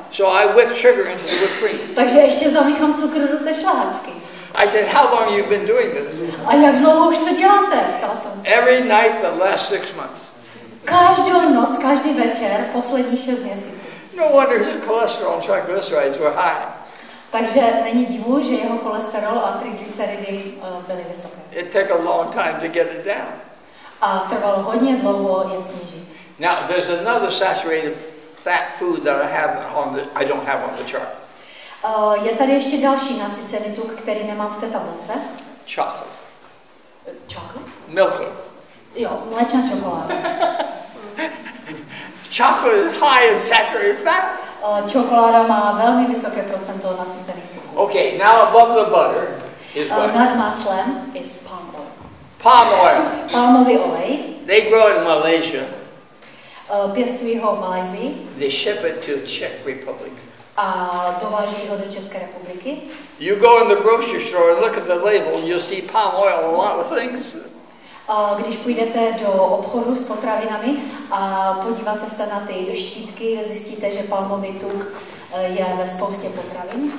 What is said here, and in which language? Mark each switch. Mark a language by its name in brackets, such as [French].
[English] So I whip sugar into the whipped cream. [Czech] Takže ještě zamíchám cukr do té šlehačky. [English] I said, how long have you been doing this? [Czech] A jak dlouho už to děláte? Ptala jsem se. [English] Every night the last 6 months. [Czech] Každou noc, každý večer, poslední 6 měsíců. [English] No wonder his cholesterol and triglycerides were high. [Czech] Takže není divu, že jeho cholesterol a triglyceridy byly vysoké. [English] It took a long time to get it down. [Czech] A trvalo hodně dlouho je snížit. [English] Now there's another saturated fat food that I don't have on the chart. [Czech] Je tady ještě další nasycený tuk, který nemám v té tabulce. [English] Chocolate. Chocolate? Milk. [Czech] Jo, mléčná čokoláda. [English] Chocolate is high in saturated fat. [Czech] Čokoláda má velmi vysoké procento nasycených tuků. [English] Okay, now above the butter is what? [Czech] Nad máslem [English] is palm oil. Palm oil. [Czech] Palmový olej. [English] They grow it in Malaysia. [Czech] Pěstují ho v Malajsii. [English] They ship it to Czech Republic. [Czech] A dováží ho do České republiky. [English] You go in the grocery store and look at the label, and you'll see palm oil in a lot of things. [Czech] Když půjdete do obchodu s potravinami a podíváte se na ty štítky, zjistíte, že palmový tuk je ve spoustě potravin.